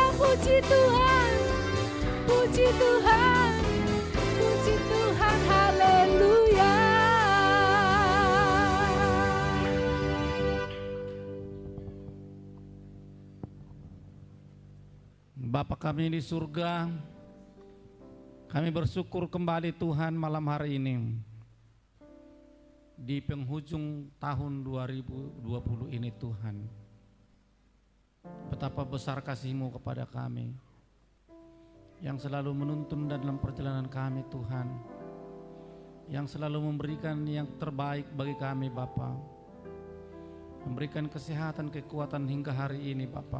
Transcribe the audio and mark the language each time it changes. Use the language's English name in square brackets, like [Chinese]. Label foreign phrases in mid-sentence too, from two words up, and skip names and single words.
[Indonesian] Puji Tuhan, puji Tuhan, puji Tuhan. Haleluya. Bapa kami di surga, kami bersyukur kembali Tuhan malam hari ini. Di penghujung tahun 2020 ini Tuhan, betapa besar kasih-Mu kepada kami, yang selalu menuntun dalam perjalanan kami Tuhan, yang selalu memberikan yang terbaik bagi kami Bapa, memberikan kesehatan, kekuatan hingga hari ini Bapa.